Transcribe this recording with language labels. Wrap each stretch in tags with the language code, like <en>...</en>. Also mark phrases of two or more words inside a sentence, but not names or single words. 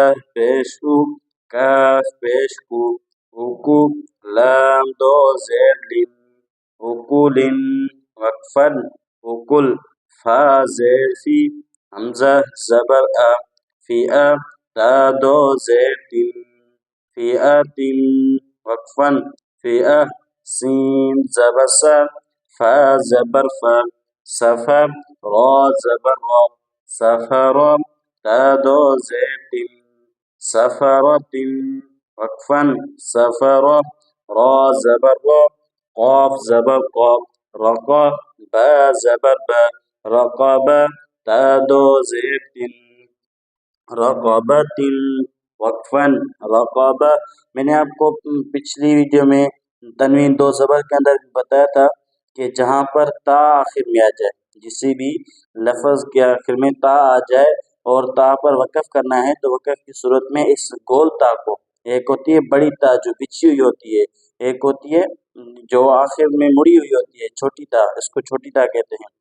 <ur>پیش او، کاف پیش کو، اکو، لام دو زیر لن، اکول وقفن اکل، فا زیر فی، حمزہ زبر ا، فئہ تا دو زیر تن، فئۃ وقفن فئہ، سین زبر سا، فا زبر فا، سفر را زبر را، سفرہ تا دو زیر تن، سفرۃ وقفن سفرہ، را زبر را، قاف زبر قا، رقا، با زبر با، رقبہ تا دو زیر تن، رقبۃ وقفن رقبہ۔ میں نے آپ کو پچھلی ویڈیو میں تنوین دو زبر کے اندر بتایا تھا کہ جہاں پر تا آخر میں آ جائے، کسی بھی لفظ کے آخر میں تا آ جائے اور تا پر وقف کرنا ہے، تو وقف کی صورت میں اس گول تا کو، ایک ہوتی ہے بڑی تا جو بچھی ہوئی ہوتی ہے، ایک ہوتی ہے جو آخر میں مڑی ہوئی ہوتی ہے چھوٹی تا، اس کو چھوٹی تا کہتے ہیں۔</ur>